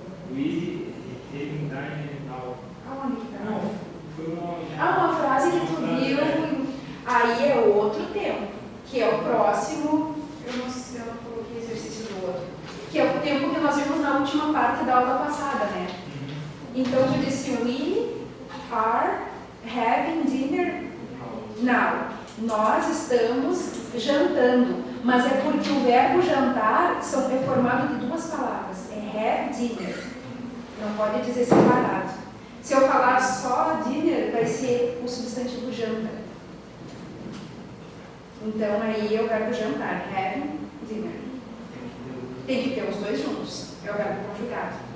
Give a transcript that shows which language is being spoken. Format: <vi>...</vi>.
<en>We having dined now.</en> <pt>Aonde que está? Não, foi uma... Uma frase que tu viu. Aí é outro tempo, que é o próximo. Eu não coloquei exercício do outro. Que é o tempo que nós vimos na última parte da aula passada, né? Então tu disse:</pt> <en>We are having dinner now.</en> <pt>Nós estamos jantando. Mas é porque o verbo jantar é formado de 2 palavras. É have dinner. Não pode dizer separado. Se eu falar só dinner, vai ser o substantivo janta. Então aí é o verbo jantar. Have dinner. Tem que ter os dois juntos. É o verbo conjugado.</pt>